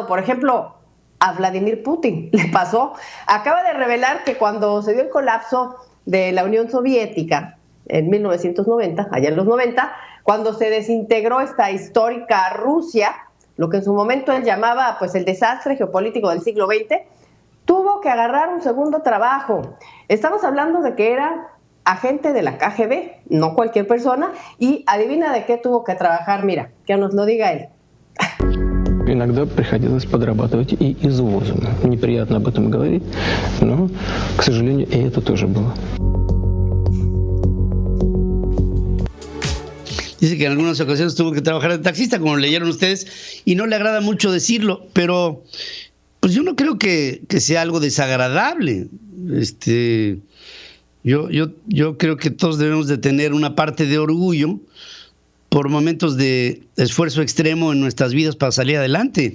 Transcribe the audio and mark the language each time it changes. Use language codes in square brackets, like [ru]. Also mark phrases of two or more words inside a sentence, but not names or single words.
[es] Por ejemplo, a Vladimir Putin le pasó. Acaba de revelar que cuando se dio el colapso de la Unión Soviética en 1990, allá en los 90, cuando se desintegró esta histórica Rusia, lo que en su momento él llamaba pues el desastre geopolítico del siglo XX, tuvo que agarrar un segundo trabajo. Estamos hablando de que era agente de la KGB, no cualquier persona, y adivina de qué tuvo que trabajar. Mira, que nos lo diga él. [ru] Иногда приходилось подрабатывать и извозом. Неприятно об этом говорить, но, к сожалению, и это тоже было. [es] Dice que en algunas ocasiones tuvo que trabajar de taxista, como leyeron ustedes, y no le agrada mucho decirlo, pero pues yo no creo que sea algo desagradable. Yo creo que todos debemos de tener una parte de orgullo por momentos de esfuerzo extremo en nuestras vidas para salir adelante.